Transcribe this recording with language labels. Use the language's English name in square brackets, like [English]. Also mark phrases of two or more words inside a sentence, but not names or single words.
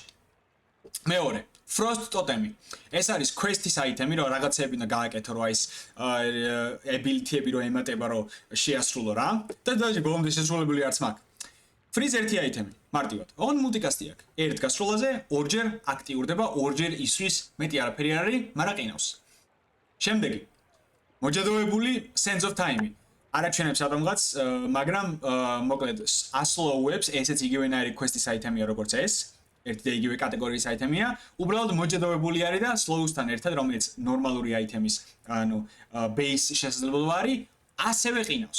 [Georgian] მეორე, [English] frost totem- [Georgian] ი. ეს არის quest-ის item-ი, რომ რაღაცები უნდა გააკეთო, რომ ის ability-ები რომ ემატება, რომ შეასრულო რა. და დაჟე ბოლომდე შესრულებული არც მაქვს. freeze ერთი item-ი, მარტივად. [English] on multicast- [Georgian] ი აქვს. ერთ გასრულაზე ორჯერ აქტიურდება, ორჯერ ისვრის, მეტი არაფერი არ არის, მაგრამ ყინავს. შემდეგი მოჯადოებული [English] sense of time- [Georgian] ი. არაჩვენებს რომელღაც, მაგრამ მოკლედ ასლოუებს, ესეც იგივენაირი quest-ის item-ია როგორც ეს, ერთი და იგივე კატეგორიის item-ია, უბრალოდ მოჯადოებული არის და slows-თან ერთად, რომელიც ნორმალური item-ის, ანუ base შესაძლებლობა არის, ასევე ყინავს.